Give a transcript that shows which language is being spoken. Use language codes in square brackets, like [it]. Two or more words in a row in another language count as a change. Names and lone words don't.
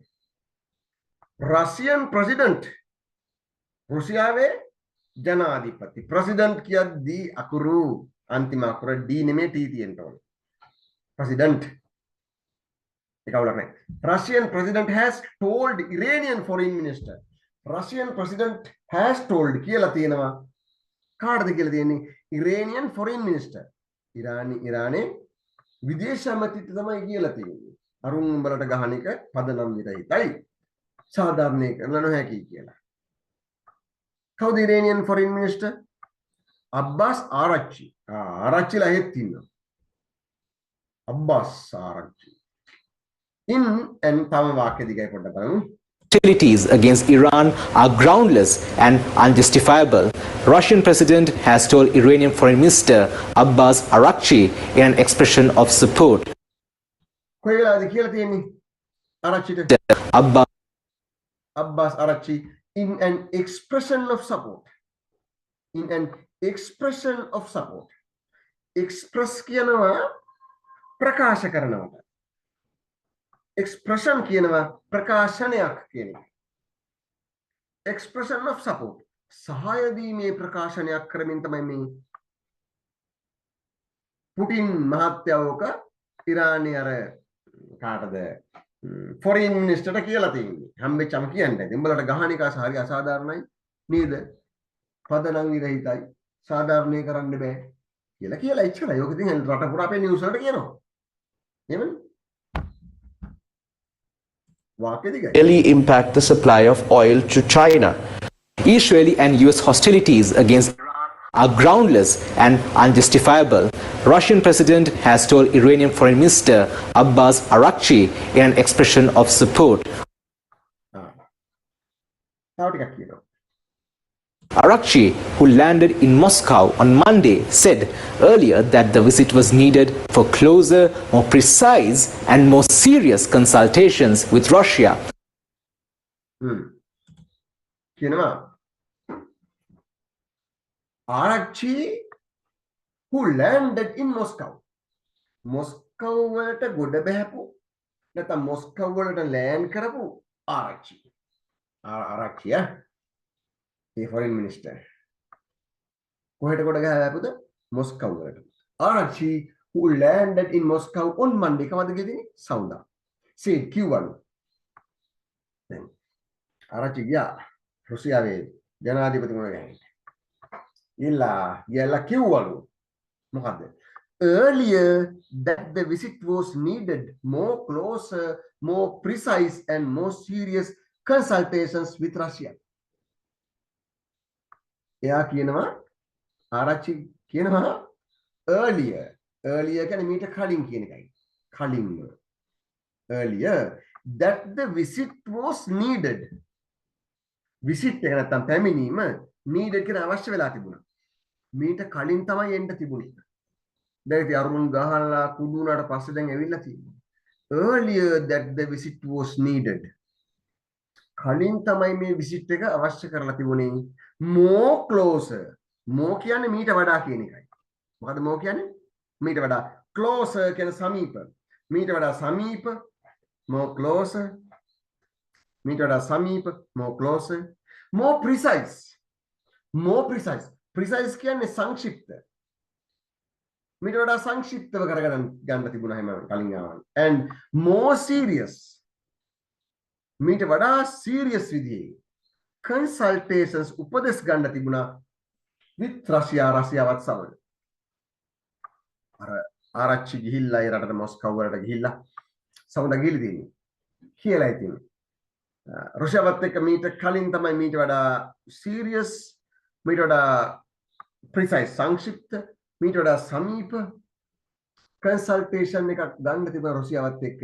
[en] Russian president [si] රුසියාවේ ජනාධිපති president කියද්දී අකුරු අන්තිම අකුර D නෙමෙයි T තියෙන්න ඕනේ. president ඒක අවුලක් නැහැ. [en] Russian president has told Iranian foreign minister. Russian president has told [si] කියලා තියෙනවා. කාටද කියලා තියෙන්නේ? [en] Iranian foreign minister. [si] ඉරානයේ විදේශ ඇමතිට තමයි කියලා තියෙන්නේ. අරුන් උඹලට ගහන එක පදනම් විරහිතයි. සාධාරණය කරන්න නොහැකි කියලා. කවුද [en] Iranian foreign minister? [si] Abbas Araghchi. ආරච්චිලා හෙත් ඉන්නවා. Abbas Araghchi. [en] In and [si] තම වාක්‍ය දිගයි පොඩ්ඩක් බලමු. [en] hostilities against Iran are groundless and unjustifiable. Russian president has told Iranian Foreign Minister Abbas Araghchi in an expression of support. [si] කොයි වෙලාවද කියලා තියෙන්නේ ආරච්චිට [en] Abbas Araghchi in an expression of support. In an expression of support. [si] Express කියනවා ප්‍රකාශ කරනවට. Expression කියනවා ප්‍රකාශනයක් කියන එක. [en] Expression of support. [si] සහාය දීමේ ප්‍රකාශනයක් කරමින් තමයි මේ පුටින් මහත්තයෝක ඉරානයේ අර කාටද [en] foreign minister [si] කියලා තියෙන්නේ. හම්බෙච්චම කියන්නේ. උඹලට ගහන එක හරි අසාධාරණයි නේද? පදනම් විරහිතයි. සාධාරණේ කරන්න බෑ. කියලා ඉච්චලා. යෝක ඉතින් රට පුරා අපේ නිවුස් වලට කියනවා. එහෙමනේ. වාක්‍ය දිගයි. [en] Really impact the supply of oil to China. Israeli and US hostilities against Iran are groundless and unjustifiable. Russian president has told Iranian Foreign Minister Abbas Araghchi in an expression of support. [si] තව ටිකක් කියනවා. [en] Araghchi, who landed in Moscow on Monday, said earlier that the visit was needed for closer, more precise and more serious consultations with Russia. කියනවා Araghchi, who landed in Moscow. [si] Moscow වලට ගොඩ බහැපු නැත්නම් Moscow වලට land කරපු Araghchi. [en] Araghchi the foreign minister. [si] කොහෙට ගොඩ ගහපුද? Moscow වලට. [en] Araghchi, who landed in Moscow on Monday. [si] කවද ගියදී? සවුදා. [en] said Q1. [si] දැන් Araghchi ගියා රුසියාවේ ජනාධිපතිතුමා ගානට. Yella කිව්වලු මොකද්ද? [en] Earlier that the visit was needed more closer, more precise and more serious consultations with Russia. [si] එයා කියනවා ආරච්චි කියනවා earlier කියන්නේ මීට කලින් කියන එකයි. කලින්ම. [en] Earlier that the visit was needed. [si] visit එක නැත්තම් පැමිණීම needed කියන අවශ්‍ය වෙලා තිබුණා. මීට කලින් තමයි එන්න තිබුණේ. දැන් ඉතින් අරුමුන් ගහලා කුඩු උනාට පස්සේ දැන් ඇවිල්ලා තියෙනවා. [en] Earlier that the visit was needed. [si] කලින් තමයි මේ visit එක අවශ්‍ය කරලා තිබුණේ. [en] More closer. more [si] කියන්නේ මීට වඩා කියන එකයි. මොකද more කියන්නේ? මීට වඩා. Closer කියන්නේ සමීප. මීට වඩා සමීප. [en] More closer. [si] මීට වඩා සමීප. [en] More closer. More precise. More precise. [si] Precise කියන්නේ සංක්ෂිප්ත. මීට වඩා සංක්ෂිප්තව කරගන්න ගන්න තිබුණා හැම කලින් ආවම. [en] And more serious. [si] මීට වඩා serious විදිහේ consultations උපදෙස් ගන්න තිබුණා [en] with Russia [si] රෂ්‍යාවත් සමග. අර ආරච්චි ගිහිල්ලා ඒ රටට මොස්කව් වලට ගිහිල්ලා සමුදා ගිහිලි තියෙන්නේ. කියලා ඉතින් රුසියාවත් එක්ක මීට කලින් තමයි මීට වඩා serious මීට වඩා precise සංක්ෂිප්ත මීට වඩා සමීප consultation එකක් ගන්න තිබුණා රුසියාවත් එක්ක.